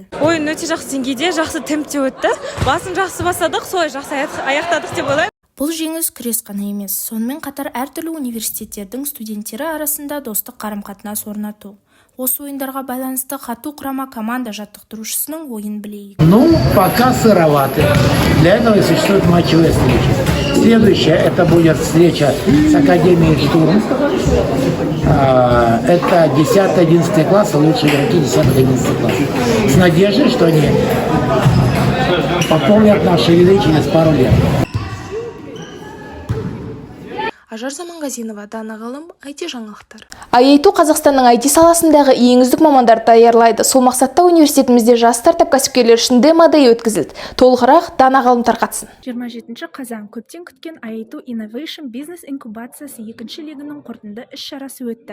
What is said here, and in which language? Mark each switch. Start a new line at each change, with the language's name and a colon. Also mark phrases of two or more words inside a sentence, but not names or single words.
Kazakh: Ойын өте жақсы деңгейде, жақсы темпте өтті. Басын жақсы басадық, солай жақсы аяқтадық деп ойлаймын. Бұл жеңіс күрес қана емес, сонымен қатар әртүрлі университеттердің студенттері арасында достық қарым-қатынас орнату. Осы ойындарға байланысты Қату құрама команда жаттықтырушысының ойын білейік.
Russian: Пока сыроваты. Для этого и существует матчевая встреча. Следующая, это будет встреча с Академией Штурм. Это 10-11 класс, лучшие игроки 10-11 класс. С надеждой, что они пополнят наши ряды через пару лет.
Kazakh: Ажар Заманғазинова, Дана Ғалым, IT жаңалықтар. Аяйту Қазақстанның IT саласындағы ең үздік мамандарды даярлайды. Сол мақсатта университетімізде жас стартап кәсіпкерлер үшін демо-дэй өткізілді. Толығырақ Дана Ғалым тарқатсын. 27 қазан көптен күткен Аяйту Innovation бизнес инкубациясы екінші легінің қорытынды іс-шарасы өтті.